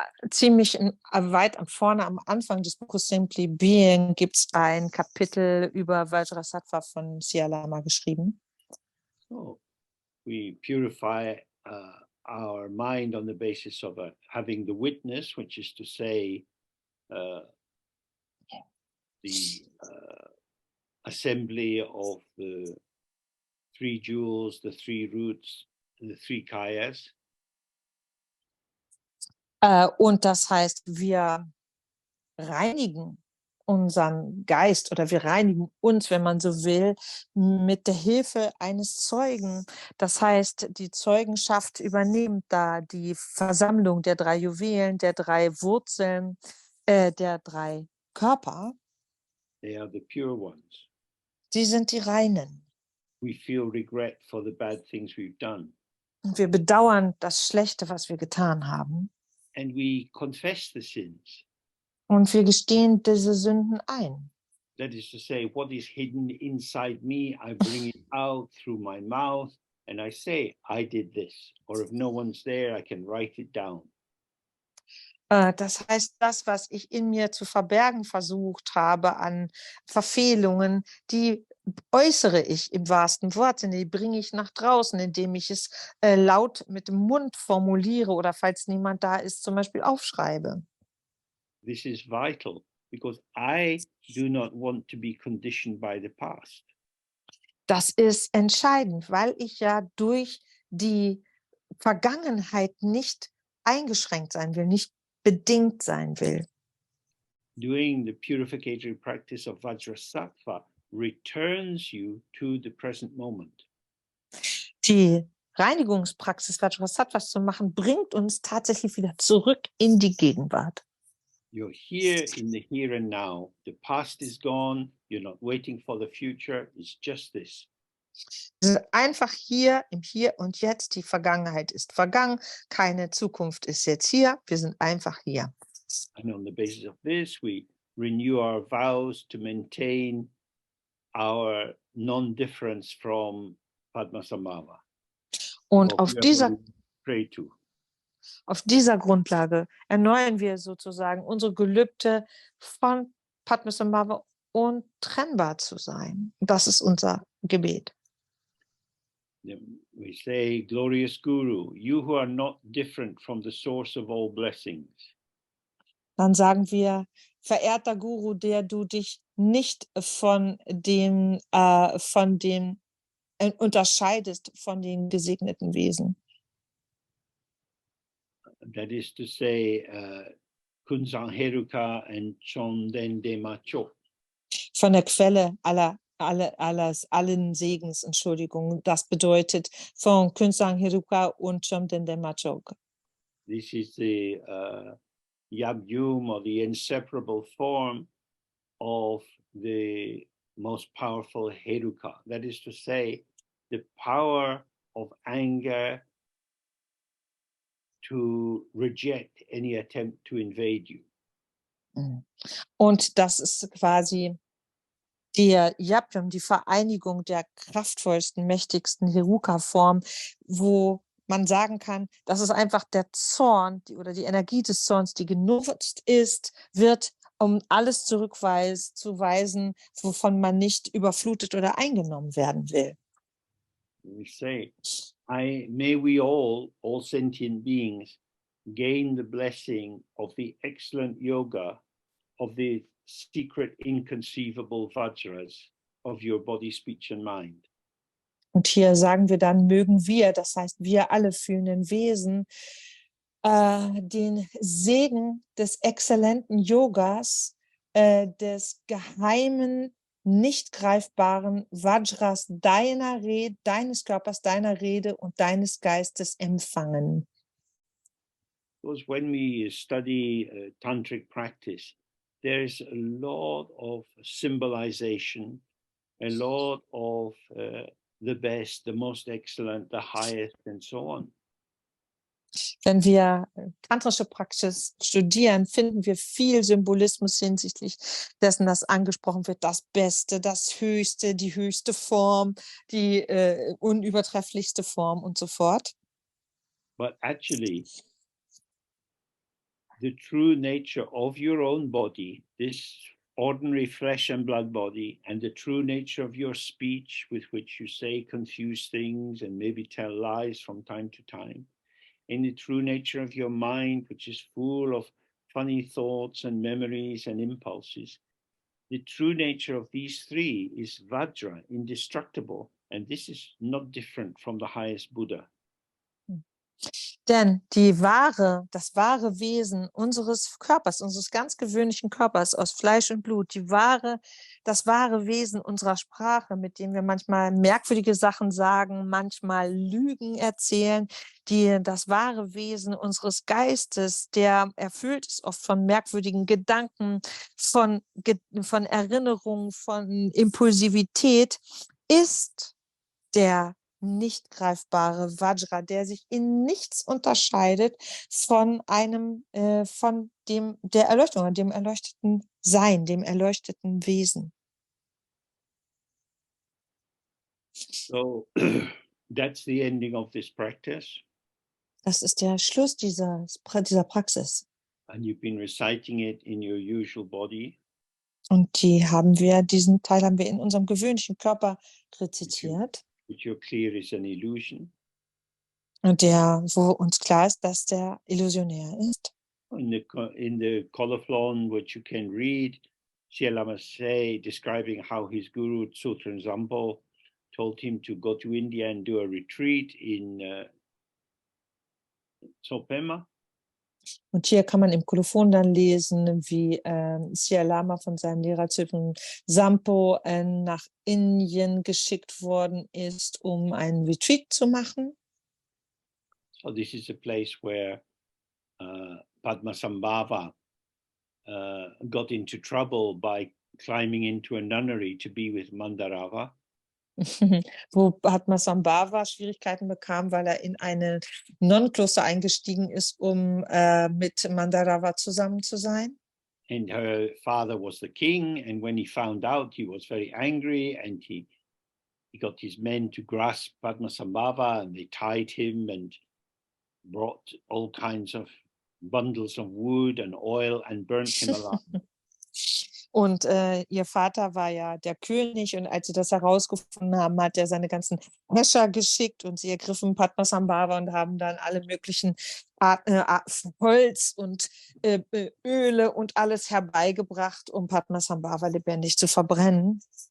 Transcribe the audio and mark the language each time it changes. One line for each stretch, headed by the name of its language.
German: Ziemlich weit vorne am Anfang des Buches Simply Being gibt es ein Kapitel über Vajrasattva von Lama geschrieben.
English: So we purify our mind on the basis of having the witness, which is to say the assembly of the 3 jewels, the 3 roots, and the 3 kayas.
German: Und das heißt, wir reinigen unseren Geist oder wir reinigen uns, wenn man so will, mit der Hilfe eines Zeugen. Das heißt, die Zeugenschaft übernimmt da die Versammlung der 3 Juwelen, der 3 Wurzeln, der 3 Körper.
English: They are the pure ones.
German: Sie sind die Reinen.
English: We feel regret for the bad things we've done.
German: Und wir bedauern das Schlechte, was wir getan haben.
English: And we confess the sins.
German: Und wir gestehen diese Sünden ein.
English: That is to say, what is hidden inside me, I bring it out through my mouth and I say, I did this. Or if no one's there, I can write it down.
German: Das heißt, das, was ich in mir zu verbergen versucht habe an Verfehlungen, die äußere ich im wahrsten Wortsinne, die bringe ich nach draußen, indem ich es laut mit dem Mund formuliere oder falls niemand da ist, zum Beispiel aufschreibe.
English: This is vital because I do not want to be conditioned by the past.
German: Das ist entscheidend, weil ich ja durch die Vergangenheit nicht eingeschränkt sein will, nicht bedingt sein will.
English: Doing the purificatory practice of Vajrasattva returns you to the present moment.
German: Die Reinigungspraxis Vajrasattvas zu machen, bringt uns tatsächlich wieder zurück in die Gegenwart.
English: You're here in the here and now. The past is gone. You're not waiting for the future. It's just this.
German: Wir sind einfach hier im Hier und Jetzt. Die Vergangenheit ist vergangen. Keine Zukunft ist jetzt hier. Wir sind einfach hier.
English: And on the basis of this, we renew our vows to maintain our non-difference from Padmasambhava.
German: Und auf dieser
English: pray to.
German: Auf dieser Grundlage erneuern wir sozusagen unsere Gelübde von Padmasambhava untrennbar zu sein. Das ist unser Gebet.
English: We say, glorious Guru, you who are not different from the source of all blessings.
German: Dann sagen wir, verehrter Guru, der du dich nicht von dem unterscheidest von den gesegneten Wesen.
English: That is to say, Kunsang Heruka and Chonden Dema Chok.
German: Von der Quelle allen Segens, Entschuldigung. Das bedeutet von Kunsang Heruka und Chonden Dema Chok.
English: This is the Yab-yum, or the inseparable form of the most powerful Heruka. That is to say, the power of anger to reject any attempt to invade you.
German: Und das ist quasi der Yab-yum, die Vereinigung der kraftvollsten, mächtigsten Heruka-Form, wo man sagen kann, das ist einfach der Zorn oder die Energie des Zorns, die genutzt wird, um alles zurückzuweisen, wovon man nicht überflutet oder eingenommen werden will.
English: we say, may we all sentient beings, gain the blessing of the excellent yoga of the secret inconceivable vajras of your body, speech and mind.
German: Und hier sagen wir dann, mögen wir, das heißt wir alle fühlenden Wesen, den Segen des exzellenten Yogas, des geheimen, nicht greifbaren Vajras deines Körpers, deiner Rede und deines Geistes empfangen.
English: Because when we study tantric practice, there is a lot of symbolization, a lot of the best, the most excellent, the highest, and so on.
German: Wenn wir tantrische Praxis studieren, finden wir viel Symbolismus hinsichtlich dessen, dass angesprochen wird, das Beste, das Höchste, die höchste Form, die unübertrefflichste Form und so fort.
English: But actually, the true nature of your own body, this ordinary flesh and blood body, and the true nature of your speech, with which you say confused things and maybe tell lies from time to time, and the true nature of your mind, which is full of funny thoughts and memories and impulses. The true nature of these three is Vajra, indestructible, and this is not different from the highest Buddha.
German: Denn das wahre Wesen unseres Körpers, unseres ganz gewöhnlichen Körpers aus Fleisch und Blut, das wahre Wesen unserer Sprache, mit dem wir manchmal merkwürdige Sachen sagen, manchmal Lügen erzählen, das wahre Wesen unseres Geistes, der erfüllt ist oft von merkwürdigen Gedanken, von Erinnerungen, von Impulsivität, ist der nicht greifbare Vajra, der sich in nichts unterscheidet von der Erleuchtung, dem erleuchteten Sein, dem erleuchteten Wesen.
English: So that's the ending of this practice.
German: Das ist der Schluss dieser Praxis.
English: And you've been reciting it in your usual body.
German: Und diesen Teil haben wir in unserem gewöhnlichen Körper rezitiert.
English: Which you're clear is an illusion.
German: Und wo uns klar ist, dass der illusionär ist.
English: In the colophon, which you can read, Lama say, describing how his guru Tso Pema told him to go to India and do a retreat in Tso Pema.
German: Und hier kann man im Kolophon dann lesen, wie Tso Lama von seinem Lehrer Tso Sampo nach Indien geschickt worden ist, um einen Retreat zu machen.
English: So this is a place where Padmasambhava got into trouble by climbing into a nunnery to be with Mandarava.
German: Wo Padmasambhava Schwierigkeiten bekam, weil er in ein Nonnenkloster eingestiegen ist, um mit Mandarava zusammen zu sein.
English: And her father was the king, and when he found out, he was very angry, and he got his men to grasp Padmasambhava, and they tied him and brought all kinds of bundles of wood and oil and burnt him alive.
German: Und ihr Vater war ja der König, und als sie das herausgefunden haben, hat er seine ganzen Häscher geschickt und sie ergriffen Padmasambhava und haben dann alle möglichen Holz und Öle und alles herbeigebracht, um Padmasambhava lebendig zu verbrennen.